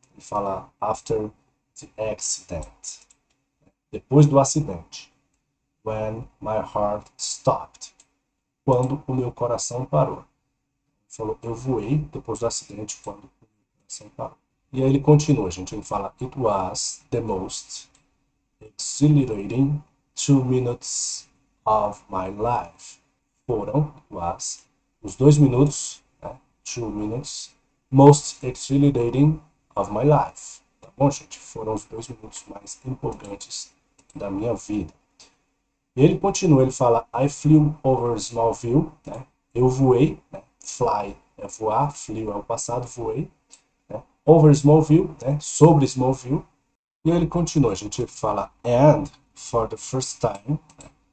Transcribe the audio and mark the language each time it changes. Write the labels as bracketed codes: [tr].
[pt] Ele fala [en] after the accident. [pt] Depois do acidente. [en] When my heart stopped. [pt] Quando o meu coração parou. Ele falou, eu voei depois do acidente, quando o meu coração parou. E aí ele continua, gente. Ele fala, it was the most exhilarating 2 minutes of my life. Foram, os 2 minutos, né? [en] 2 minutes, most exhilarating of my life. [pt] Tá bom, gente? Foram os 2 minutos mais empolgantes da minha vida. E ele continua, ele fala, [en] I flew over Smallville, [pt] né? Eu voei, né? Fly é voar, flew é o passado, voei, né? [en] Over Smallville, [pt] né? Sobre Smallville. E ele continua, a gente fala, [en] and for the first time, [pt] né?